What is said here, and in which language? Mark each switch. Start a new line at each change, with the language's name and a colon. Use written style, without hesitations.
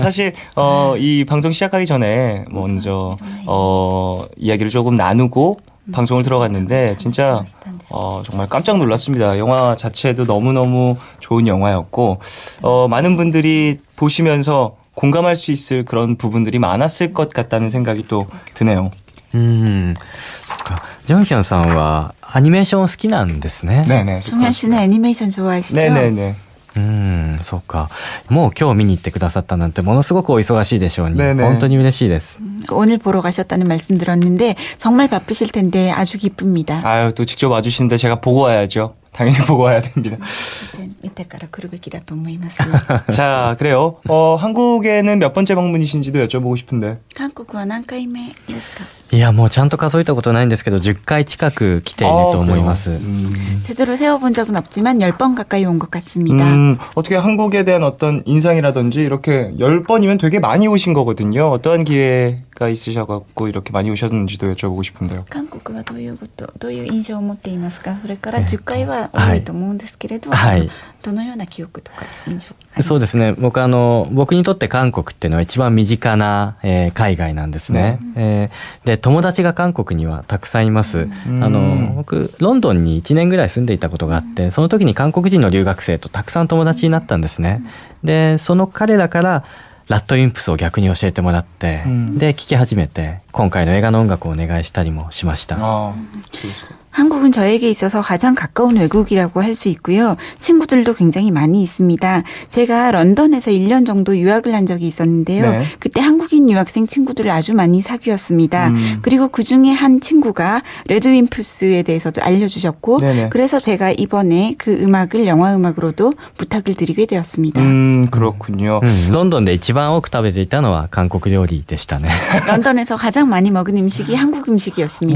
Korean: 사실 이 방송 시작하기 전에 먼저 이야기를 조금 나누고 방송을 들어갔는데 진짜 정말 깜짝 놀랐습니다. 영화 자체도 너무너무 좋은 영화였고 많은 분들이 보시면서 공감할 수 있을 그런 부분들이 많았을 것 같다는 생각이 또 드네요.
Japanese: ジョンヒョンさんはアニメーション好きなんですね。
Korean: 네네. 종현 씨는 애니메이션 좋아하시죠? 네네네.
Japanese: そうか。もう今日見に行ってくださったなんてものすごくお忙しいでしょうに、
Korean: 네네.
Japanese: 本当に嬉しいです。
Korean: 오늘 보러 가셨다는 말씀 들었는데 정말 바쁘실 텐데 아주 기쁩니다. 아유, 또 직접 와주시는데 제가 보고 와야죠. 당연히 보고 와야 됩니다. 이제 이때
Japanese: から来るべきだと思います.
Korean: 자, 그래요. 한국에는 몇 번째 방문이신지도 여쭤보고 싶은데.
Japanese: 韓国は何回目ですか? いやもうちゃんと数えたことないんですけど10回近く来ていると思います。 제대로 세어본 적은 없지만 10번 가까이 온 것 같습니다.
Korean: 어떻게 한국에 대한 어떤 인상이라든지 이렇게 10번이면 되게 많이 오신 거거든요. 어떠한 기회가 있으셔갖고 이렇게 많이 오셨는지도 여쭤보고 싶은데요.
Japanese: 韓国はどういう印象を持っていますか? それから10回は多いと思うんですけれど、どのような記憶とか印象? そうですね。僕にとって韓国っていうのは一番身近な、海外なんですね。で友達が韓国にはたくさんいます。僕ロンドンに1年ぐらい住んでいたことがあって、その時に韓国人の留学生とたくさん友達になったんですね。でその彼らからラッドウィンプスを逆に教えてもらって、で聴き始めて今回の映画の音楽をお願いしたりもしました。
Korean: 한국은 저에게 있어서 가장 가까운 외국이라고 할 수 있고요. 친구들도 굉장히 많이 있습니다. 제가 런던에서 1년 정도 유학을 한 적이 있었는데요. 네. 그때 한국인 유학생 친구들을 아주 많이 사귀었습니다. 그리고 그중에 한 친구가 레드윈프스에 대해서도 알려주셨고, 네네. 그래서 제가 이번에 그 음악을 영화 음악으로도 부탁을 드리게 되었습니다. 그렇군요.
Japanese: ロンドンで一番多く食べていたのは韓国料理でしたね。
Korean: 런던에서 가장 많이 먹은 음식이 한국 음식이었습니다.